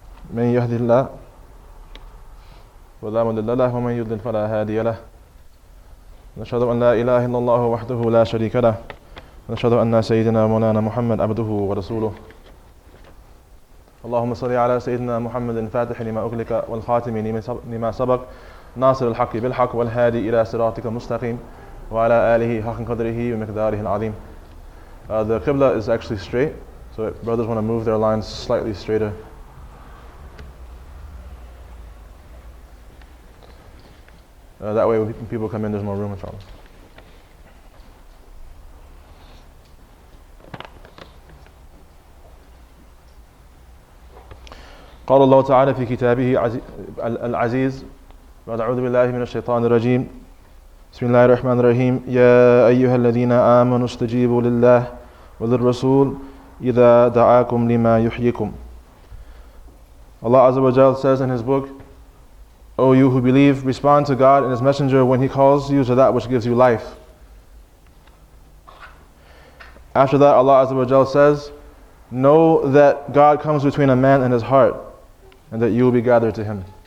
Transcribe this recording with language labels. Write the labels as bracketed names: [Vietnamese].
[Arabic] من يهد الله ولا مضل له ومن يضلل فلا هادي له نشهد أن لا إله إلا الله وحده لا شريك له ونشهد أن سيدنا مولانا محمد عبده ورسوله اللهم صل على سيدنا محمد الفاتح لما أغلق والخاتم لما سبق ناصر الحق بالحق والهادي إلى صراطك المستقيم وعلى آله حق قدره ومقداره العظيم. [English] The Qibla is actually straight, so if brothers want to move their lines slightly straighter. That way when people come in, there's more room, inshallah. [Arabic] قال الله تعالى في كتابه العزيز بعد أعوذ بالله من الشيطان الرجيم بسم الله الرحمن الرحيم يا أيها الذين آمنوا استجيبوا لله وللرسول إذا دعاكم لما يحييكم. [English] Allah Azza wa Jal says in His book, O you who believe, respond to God and His Messenger when He calls you to that which gives you life. After that, Allah Azza wa Jal says, know that God comes between a man and his heart, and that you will be gathered to Him.